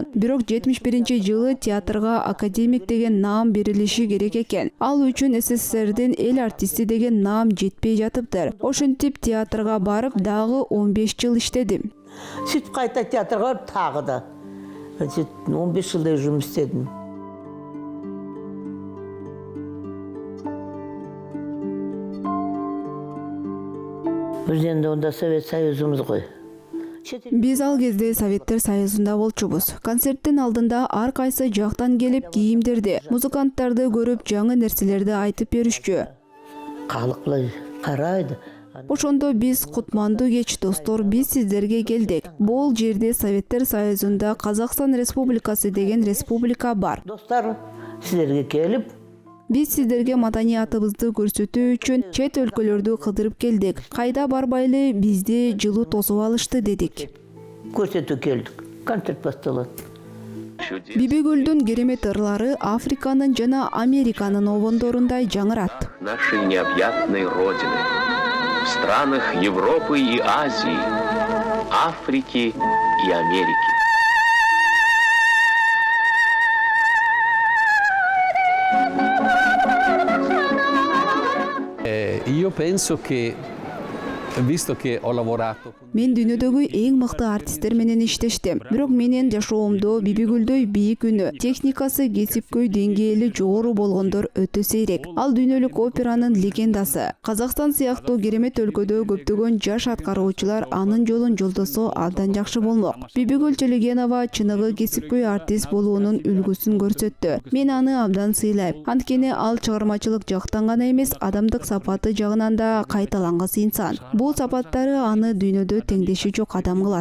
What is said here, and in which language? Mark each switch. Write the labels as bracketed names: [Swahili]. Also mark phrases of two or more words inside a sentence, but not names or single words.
[Kyrgyz] Бирок 71 жылы театрга академик деген наам берилиши керек экен. Ал үчүн СССРдин эл артисти деген наам жетпей жатыптыр. Ошентип театрга барып дагы 15 жыл иштедим. [Kazakh] Сүт кайта театрга тагы да 15 жылдай жұмыс істедім. Біз енді онда Совет Союзымыз ғой. [Kyrgyz] Биз ал кезде Советтер Союзунда болчубуз. Концерттин алдында ар кайсы жактан келип кийимдерди, музыканттарды көрүп жаңы нерселерди айтып беришчү. [Kazakh] Калык карайды. [Kyrgyz] Ошондо биз кутмандуу кеч достор, биз сиздерге келдик. Бул жерде Советтер Союзунда Казакстан Республикасы деген республика бар. Достор, сиздерге келип, биз сиздерге маданиятыбызды көрсөтүү үчүн чет өлкөлөрдү кыдырып келдик. Кайда барбайлы бизди жылуу тосуп алышты дедик. Көрсөтүү келдик. Концерт башталат. Бибигүлдүн керемет ырлары Африканын жана Американын обондорундай жаңырат. [Russian] Нашей необъятной родины. В странах Европы и Азии, Африки и Америки. [Italian] Io penso che, visto che ho lavorato... [Kyrgyz] Мен дүйнөдөгү эң мыкты артисттер менен иштештим. Бирок менен жашоомдо Бибигүлдөй бийик үнү, техникасы кесипкөй деңгээли жогору болгондор өтө сейрек. Ал дүйнөлүк операнын легендасы. Казакстан сыяктуу керемет өлкөдө көптөгөн жаш аткаруучулар анын жолун жолдосо абдан жакшы болмок. Бибигүл Тулегенова чыныгы кесипкөй артист болуунун үлгүсүн көрсөттү. Мен аны абдан сыйлайм. Анткени ал чыгармачылык жактан гана эмес, адамдык сапаты жагынан да кайталангыс инсан. Бул сапаттары аны дүйнөдө теңдеши жок адам кылат.